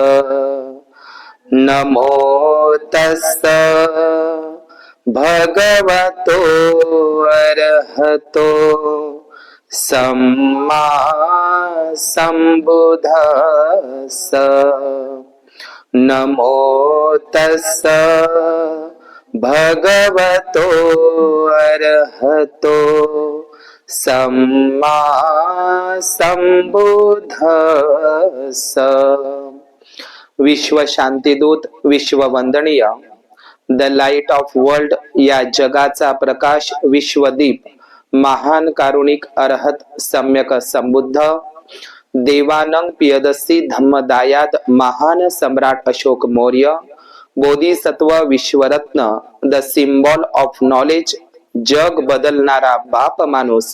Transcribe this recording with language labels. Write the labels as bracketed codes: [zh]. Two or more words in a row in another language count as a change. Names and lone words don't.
[pi] नमो तस्स भगवतो अरहतो सम्मा सम्बुद्धस्स। नमो तस्स भगवतो अरहतो सम्मा सम्बुद्धस्स। [mr] विश्व शांतीदूत, विश्व वंदनीय, [en] the light of world [mr] या जगाचा प्रकाश, विश्वदीप, महान कारुणिक अरहत सम्यक संबुद्ध देवानंग पियदसी धम्मदायाद महान सम्राट अशोक मौर्य, बोधिसत्व विश्वरत्न, [en] the symbol of knowledge, [mr] जग बदलणारा बाप माणूस